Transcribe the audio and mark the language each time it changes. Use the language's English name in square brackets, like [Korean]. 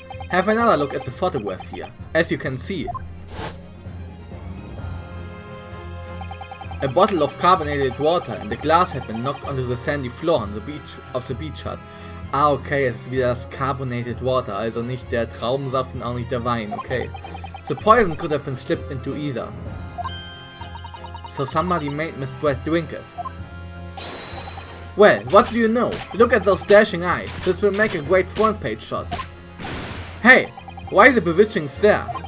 [English] Have another look at the photograph here. As you can see, a bottle of carbonated water and the glass had been knocked onto the sandy floor on the beach of the beach hut. [German] Ah, okay, es ist wieder das carbonated water, also nicht der Traubensaft und auch nicht der Wein, okay. [English] The poison could have been slipped into either. So somebody made Miss Brett drink it. Well, what do you know? Look at those dashing eyes. This will make a great front page shot. Hey, why the bewitching stare?